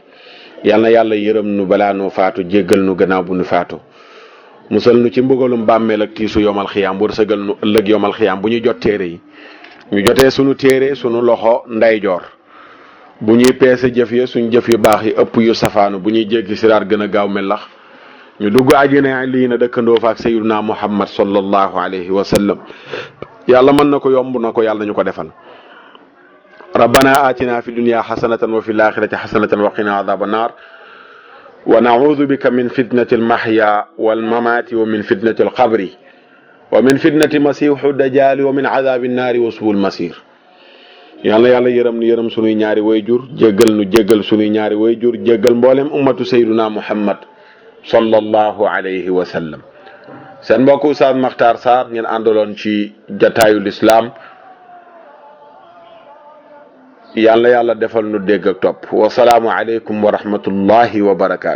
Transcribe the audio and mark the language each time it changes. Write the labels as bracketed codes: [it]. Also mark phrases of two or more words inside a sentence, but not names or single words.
[wo] yal na yàlla yërëm nu balaa noo faatu jéggal nu gannaaw bu nu faatu musal nu ci mbugalum bàmmeel ak tiisu yomal xiyaam wërsëgal nu ëllëg yomal xiyaam bu ñu jot téere yi ñu jotee sunu téere sunu loxo ndeyjoor bu ñuy peese jëf ya suñ jëf yu baax yi ëpp yu safaanu bu ñuy jéggi siraat gën a gaaw melax ñu dugg àjjana lii na dëkkandoo fa ak [ar] سيدنا محمد صلى الله عليه وسلم [wo] yàlla mën na ko yomb na ko yàlla ñu ko defal. [ar] ربنا آتنا في الدنيا حسنة وفي الآخرة حسنة وقنا عذاب النار ونعوذ بك من فتنة المحيا والممات ومن فتنة القبر ومن فتنة مسيح الدجال ومن عذاب النار وسوء المصير [wo] yàlla yërëm sunuy ñaari wayjur jéggal sunuy ñaari wayjur jéggal mboolem ummatu [ar] سيدنا محمد صلى الله عليه وسلم. [wo] seen mbokk Oustaz Makhtar Sarr ngeen àndaloon ci jataayu lislaam yàlla defal nu dégg ak topp [ar] والسلام عليكم ورحمة الله وبركاته.